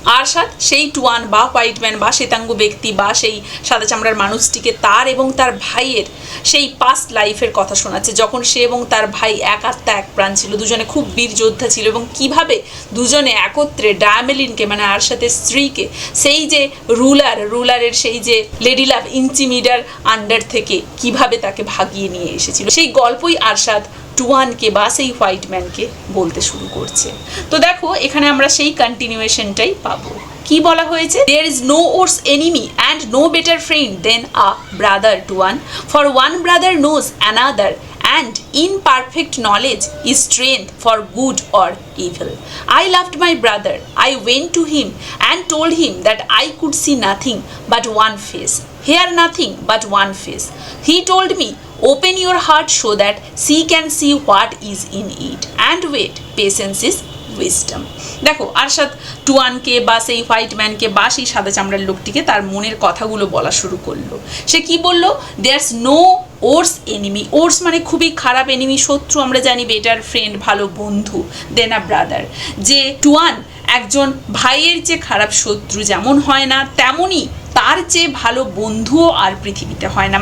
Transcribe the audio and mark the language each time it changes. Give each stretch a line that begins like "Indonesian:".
Bangla: আরশাদ সেই টুয়ান বা white man বা শ্বেতাঙ্গ ব্যক্তি বা সেই সাদা চামড়ার মানুষটিকে তার এবং তার ভাইয়ের সেই পাস্ট লাইফের কথা শোনাচ্ছে, যখন সে এবং তার ভাই এক আত্মা এক প্রাণ ছিল, দুজনে খুব বীর যোদ্ধা ছিল, এবং কিভাবে দুজনে একত্রে ডায়ামেলিনকে মানে আরশাদের স্ত্রীকে সেই যে রুলারের সেই যে লেডি লাভ ইন্টিমিডার আন্ডার থেকে কিভাবে তাকে ভাগিয়ে নিয়ে এসেছিল, সেই গল্পই আরশাদ টুয়ানকে বা সেই হোয়াইট ম্যানকে বলতে শুরু করছে। তো দেখো, এখানে আমরা সেই কন্টিনিউয়েশনটাই পাবো। কি বলা হয়েছে?
English: There is no worse enemy and no better friend than a brother to one, for one brother knows another, and in perfect knowledge is strength for good or evil. I loved my brother. I went to him and told him that I could see nothing but one face, hear nothing but one face. He told me, open your heart so that she can see what is in it, and wait, patience is wisdom.
Bangla: দেখো, আরশাদ টুয়ানকে বা সেই white ম্যানকে বা সেই সাদা চামড়ার লোকটিকে তার মনের কথাগুলো বলা শুরু করলো। সে কি বলল?
English: There's no worse enemy. Worse
Bangla: মানে খুবই খারাপ,
English: enemy
Bangla: শত্রু আমরা জানি,
English: better friend
Bangla: ভালো বন্ধু,
English: Then a brother.
Bangla: যে টুয়ান একজন ভাইয়ের যে খারাপ শত্রু যেমন হয় না, তেমনই তার চেয়ে ভালো বন্ধুও আর পৃথিবীতে হয় না।